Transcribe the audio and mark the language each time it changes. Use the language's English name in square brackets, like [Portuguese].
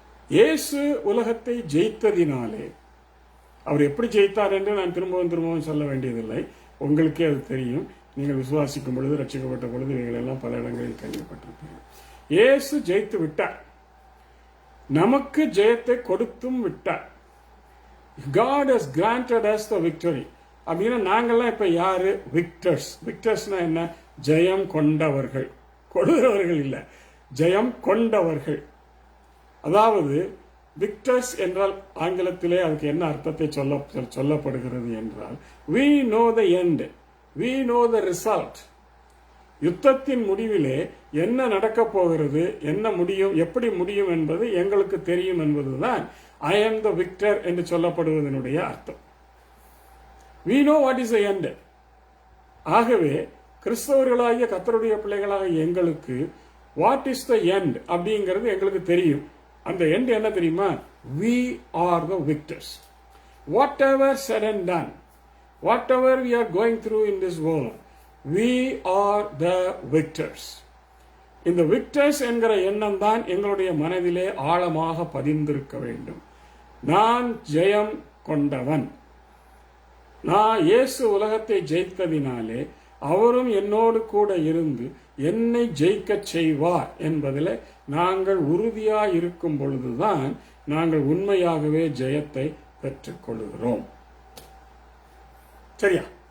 [Tamil] இயேசு உலகத்தை ஜெயித்ததினாலே, அவர் எப்படி ஜெயித்தார் என்று நான் திரும்பவும் சொல்ல வேண்டியதில்லை, உங்களுக்கே அது தெரியும். நீங்கள் விசுவாசிக்கும் பொழுது, ரட்சிக்கப்பட்ட பொழுது இவைகள் எல்லாம் பல இடங்களில் கேள்விப்பட்டிருப்பீர்கள். இயேசு ஜெயித்து விட்டார், நமக்கு ஜெயத்தை கொடுத்தும் விட்டார். [English] God has granted us the victory. [Tamil] அப்படின்னா நாங்கள்லாம் இப்ப யாரு? விக்டர்ஸ். விக்டர்ஸ்னா என்ன? ஜெயம் கொண்டவர்கள். கொடுக்கிறவர்கள் இல்ல, ஜெயம் கொண்டவர்கள். அதாவது விக்டர்ஸ் என்றால் ஆங்கிலத்திலே அதுக்கு என்ன அர்த்தத்தை சொல்லப்படுகிறது என்றால், [English] we know the end, we know the result. [Tamil] யுத்தத்தின் முடிவிலே என்ன நடக்கப் போகிறது, என்ன முடியும், எப்படி முடியும் என்பது எங்களுக்கு தெரியும் என்பதுதான் [English] I am the victor [Tamil] என்று சொல்லப்படுவதனுடைய அர்த்தம். [English] we know what is the end. [Tamil] ஆகவே கிறிஸ்தவர்களாகிய கர்த்தருடைய பிள்ளைகளாக எங்களுக்கு [English] what is the end [Tamil] அப்படிங்கிறது எங்களுக்கு தெரியும். அந்த எண்ட் என்ன தெரியுமா? [English] we are the victors. Whatever said and done, whatever we are going through in this world, we are the victors. [Tamil] இந்த விக்டர்ஸ் என்கிற எண்ணம் தான் எங்களுடைய மனதிலே ஆழமாக பதிந்திருக்க வேண்டும். நான் ஜெயம் கொண்டவன். நான் இயேசு உலகத்தை ஜெயித்ததினாலே அவரும் என்னோடு கூட இருந்து என்னை ஜெயிக்க செய்வார் என்பதில் நாங்கள் உறுதியாக இருக்கும் பொழுதுதான் நாங்கள் உண்மையாகவே ஜெயத்தை பெற்றுக் கொள்கிறோம். சரியா?